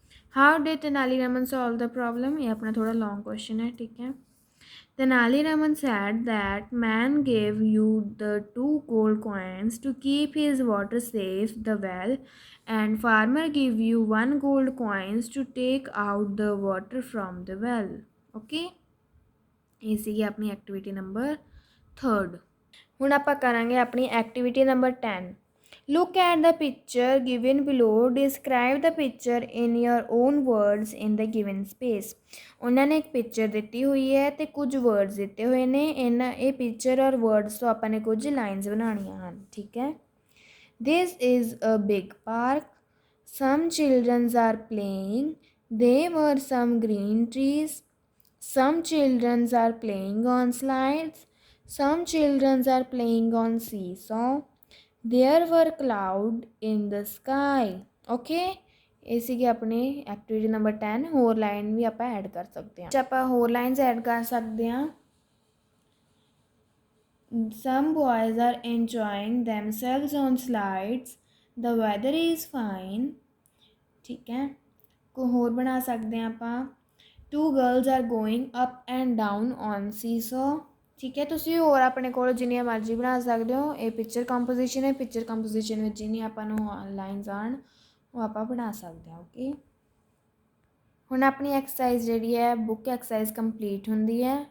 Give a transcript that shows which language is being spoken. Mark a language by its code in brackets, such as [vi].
[en] How did Tenali Raman solve the problem? [hi] ये अपना थोड़ा long question है, ठीक है। [en] Tenali Raman said that man gave you the 2 gold coins to keep his water safe, the well, and farmer gave you 1 gold coins to take out the water from the well. [pa] Okay, ਇਹ ਸੀਗੀ ਆਪਣੀ activity number 3rd। ਹੁਣ ਆਪਾਂ ਕਰਾਂਗੇ ਆਪਣੀ activity number 10। [en] Look at the picture given below, describe the picture in your own words in the given space. [pa] ਉਹਨਾਂ ਨੇ ਇੱਕ ਪਿਕਚਰ ਦਿੱਤੀ ਹੋਈ ਹੈ ਅਤੇ ਕੁਝ ਵਰਡਸ ਦਿੱਤੇ ਹੋਏ ਨੇ। ਇਹ ਪਿਕਚਰ ਔਰ ਵਰਡਸ ਤੋਂ ਆਪਾਂ ਨੇ ਕੁਝ ਲਾਈਨਸ ਬਣਾਉਣੀਆਂ ਹਨ, ਠੀਕ ਹੈ। [en] This is a big park, some childrens are playing, there were some green trees, some children are playing on slides, some children are playing on seesaw, there were clouds in the sky. [pa] Okay, ਇਹ ਸੀਗੀ ਆਪਣੀ activity number 10। ਹੋਰ line ਵੀ ਆਪਾਂ add ਕਰ ਸਕਦੇ ਹਾਂ। ਆਪਾਂ ਹੋਰ ਲਾਈਨਸ ਐਡ ਕਰ ਸਕਦੇ ਹਾਂ। [en] some boys are enjoying themselves on slides, the weather is fine, [pa] ਠੀਕ ਹੈ। ਕੋ ਹੋਰ ਬਣਾ ਸਕਦੇ ਹਾਂ ਆਪਾਂ, [en] 2 girls are going up and down on seesaw, [pa] ਠੀਕ ਹੈ। ਤੁਸੀਂ ਹੋਰ ਆਪਣੇ ਕੋਲ ਜਿੰਨੀਆਂ ਮਰਜ਼ੀ ਬਣਾ ਸਕਦੇ ਹੋ। ਇਹ ਪਿਕਚਰ ਕੰਪੋਜੀਸ਼ਨ ਹੈ, ਪਿਕਚਰ ਕੰਪੋਜੀਸ਼ਨ ਵਿੱਚ ਜਿੰਨੀ ਆਪਾਂ ਨੂੰ ਲਾਈਨਸ ਆਉਣ ਉਹ ਆਪਾਂ ਬਣਾ ਸਕਦੇ ਹਾਂ। ਓਕੇ, ਹੁਣ ਆਪਣੀ ਐਕਸਰਸਾਈਜ਼ ਜਿਹੜੀ ਹੈ ਬੁੱਕ ਐਕਸਰਸਾਈਜ਼ ਕੰਪਲੀਟ ਹੁੰਦੀ ਹੈ।